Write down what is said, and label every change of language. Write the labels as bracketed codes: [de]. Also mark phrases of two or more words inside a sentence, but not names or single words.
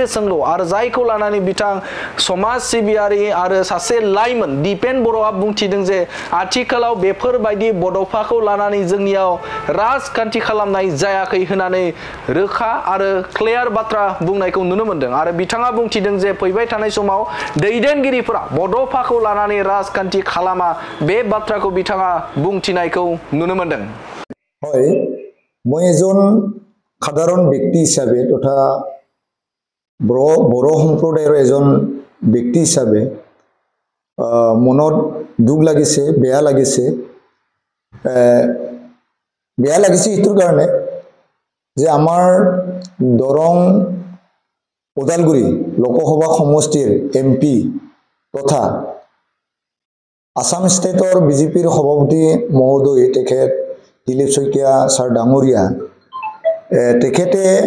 [brx] सोंलु आरो जायखौ लानानै बिथां समाज सिबियारि आरो सासे लाइमोन दिपेन बर'आ बुंथिदों जे आथिखालाव बेफोरबायदि बड'फाखौ लानानै जोंनियाव राजखान्थि खालामनाय जायाखै होननानै रोखा आरो क्लियार बाथ्रा बुंनायखौ नुनो मोनदों आरो बिथाङा बुंथिदों जे फैबाय थानाय समाव दैदेनगिरिफोरा बड'फाखौ लानानै राजखान्थि खालामा बे बाथ्राखौ बिथाङा बुंथिनायखौ नुनो मोनदों। [as] হয় মই এজন সাধারণ ব্যক্তি হিসাবে তথা বড় সম্প্রদায়ের এজন ব্যক্তি হিসাবে মনত দুখ লাগিছে বেয়া লাগিছে এইটোৰ কাৰণে যে আমাৰ দৰং ওদালগুৰি লোকসভা সমষ্টিৰ এমপি তথা আসাম স্টেটৰ বিজেপিৰ সভাপতি মহোদয় তেখেত দিলীপ সয়কিয়া ছাৰ ডাঙৰীয়া তেখেতে